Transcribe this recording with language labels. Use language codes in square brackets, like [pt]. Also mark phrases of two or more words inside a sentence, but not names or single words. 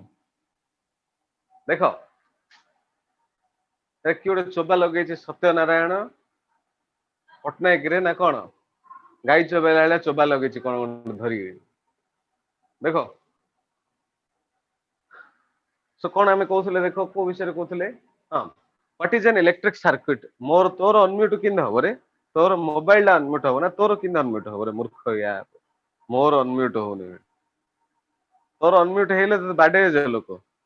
[or] ଦେଖ, କିଏ ଗୋଟେ ଚୋବା ଲଗେଇଛି ସତ୍ୟନାରାୟଣ ପଟ୍ଟନାୟକ ରେ ନା କଣ? ଗାଈ ଚୋବେଇଲା ଭଳିଆ ଚୋବା ଲଗେଇଛି କଣ ଗୋଟେ ଧରିକି. ଦେଖ, ସୋ କଣ ଆମେ କହୁଥିଲେ? ଦେଖ କୋଉ ବିଷୟରେ କହୁଥିଲେ? ହଁ, [en] what is an electric circuit? [or] ମୋର ତୋର ଅନମ୍ୟୁଟ କେମିତି ହବ ରେ? ତୋର ମୋବାଇଲ ଟା ଅନମ୍ୟୁଟ ହବ ନା ତୋର କେମିତି ଅନମ୍ୟୁଟ ହବ ରେ ମୂର୍ଖ ୟାର? ମୋର ଅନମ୍ୟୁଟ ହଉନି. ତୋର ଅନମ୍ୟୁଟ ହେଇଲେ ତତେ ବାଡେଇବେ ଯେ ଲୋକ.